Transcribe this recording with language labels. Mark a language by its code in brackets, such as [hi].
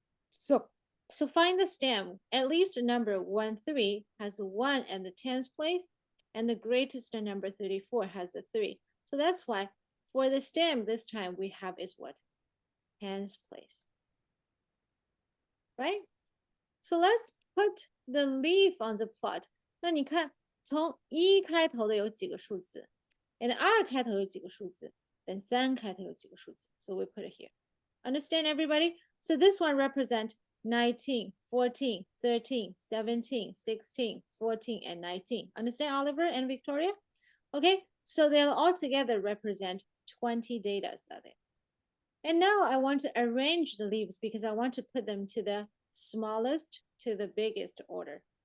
[en] So find the stem. At least number 1, 3 has a 1 and the tens place, and the greatest number 34 has a 3. So that's why for the stem this time we have is what? Tens place. Right? So let's put the leaf on the plot. [zh] 那你看，从1开头的有几个数字 and 2开头有几个数字 then 3开头有几个数字 [en] So we put it here. Understand, everybody? So this one represent 19, 14, 13, 17, 16, 14, and 19. Understand, Oliver and Victoria? Okay, so they'll all together represent 20 data are there. And now I want to arrange the leaves because I want to put them to the smallest to the biggest order.